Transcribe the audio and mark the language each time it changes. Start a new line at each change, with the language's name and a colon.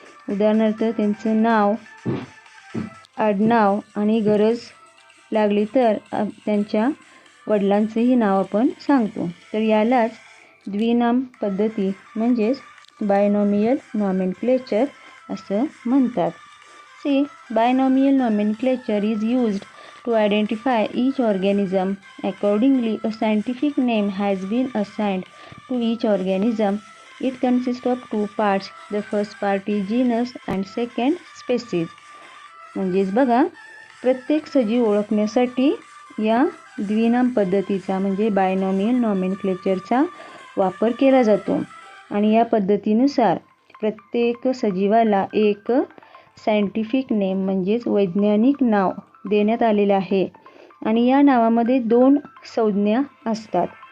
Marathi: उदाहरणार्थ त्यांचं नाव, आडनाव आणि गरज लागली तर त्यांच्या वडिलांचंही नाव आपण सांगतो. तर यालाच द्विनाम पद्धती म्हणजेच बायनॉमियल नॉमेनक्लेचर असं म्हणतात.
English: See binomial nomenclature is used to identify each organism. Accordingly, a scientific name has been assigned to each organism. It consists of 2 parts. The first part is genus and second species.
Marathi: म्हणजेच बघा, प्रत्येक सजीव ओळखण्यासाठी या द्विनाम पद्धतीचा म्हणजे binomial नॉमेनक्लेचरचा वापर केला जातो आणि या पद्धतीनुसार प्रत्येक सजीवाला एक सायंटिफिक नेम म्हणजेच वैज्ञानिक नाव देण्यात आलेले आहे आणि या नावामध्ये 2 संज्ञा असतात.